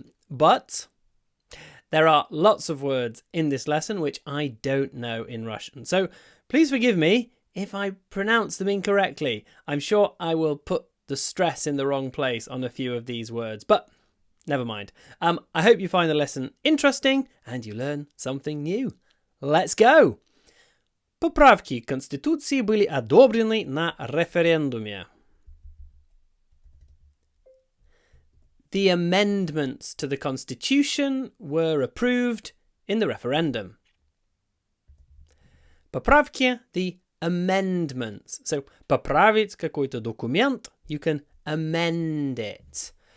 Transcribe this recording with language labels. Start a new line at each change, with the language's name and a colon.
English: But there are lots of words in this lesson which I don't know in Russian. So please forgive me if I pronounce them incorrectly. I'm sure I will put the stress in the wrong place on a few of these words, but never mind. I hope you find the lesson interesting and you learn something new. Let's go!
Russian: Поправки к Конституции были одобрены на референдуме.
English: The amendments to the Constitution were approved in the referendum. Поправки, the amendments. So,
Russian: поправить какой-то документ,
English: you can amend it.